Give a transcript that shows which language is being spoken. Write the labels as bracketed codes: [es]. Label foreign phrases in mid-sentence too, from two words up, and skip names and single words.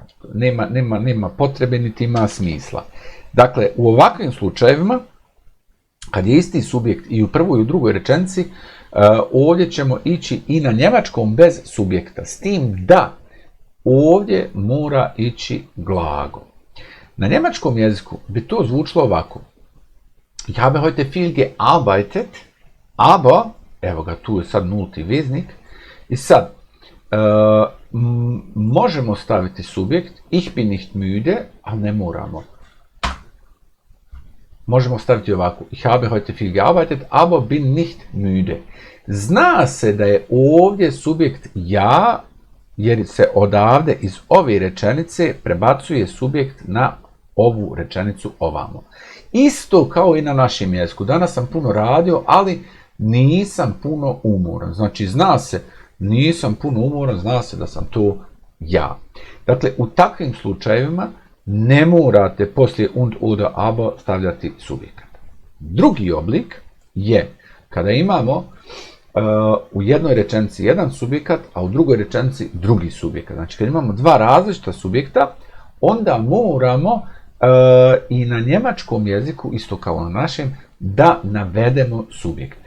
[bs] Nema potrebe niti ima smisla. Dakle, u ovakvim slučajevima, kad je isti subjekt i u prvoj i u drugoj rečenici, ovdje ćemo ići i na njemačkom bez subjekta, s tim da ovdje mora ići glagol. Na njemačkom jeziku bi to zvučilo ovako. [de] Ich habe heute viel gearbeitet, aber, [bs] evo ga, tu je sad nulti veznik, i sad, možemo staviti subjekt, [de] ich bin nicht müde, [bs] ali ne moramo. Možemo staviti ovako, [de] ich habe heute viel gearbeitet, aber bin nicht müde. [bs] Zna se da je ovdje subjekt ja, jer se odavde iz ove rečenice prebacuje subjekt na ovu rečenicu ovamo. Isto kao i na našem jeziku. Danas sam puno radio, ali nisam puno umoran. Znači, zna se nisam puno umoran, zna se da sam to ja. Dakle, u takvim slučajevima ne morate poslije [de] und oder aber [bs] stavljati subjekat. Drugi oblik je kada imamo u jednoj rečenici jedan subjekat, a u drugoj rečenici drugi subjekat. Znači, kad imamo dva različita subjekta, onda moramo i na njemačkom jeziku, isto kao na našem, da navedemo subjekte.